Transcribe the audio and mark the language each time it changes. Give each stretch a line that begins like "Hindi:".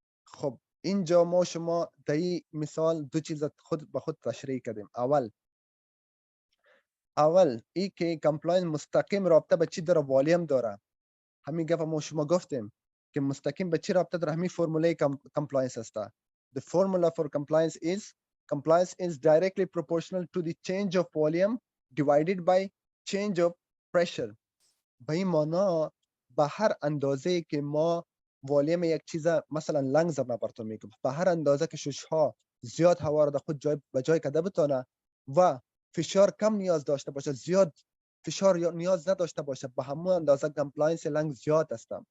Persian: خب اینجا ما شما در این مثال دو چیز خود به خود تشریح کردیم. اول ای که کمپلاینس مستقیم رابطه به چی داره؟ والیوم داره. همین گپ ما شما گفتیم که مستقیم به چی رابطه داره؟ همین فرموله کمپلاینس است.
English: The formula for compliance is directly proportional to the change of volume divided by change of pressure.
Persian: به این معنا به هر اندازه که ما والیوم یک چیز، مثلا لنگز ما براتون میگم، به هر اندازه که ششها زیاد هوا را در خود جای به جای کده بتونه و فشار کم نیاز داشته باشه، زیاد فشار نیاز نداشته باشه، به همون اندازه کمپلاینس لنگز زیاد است.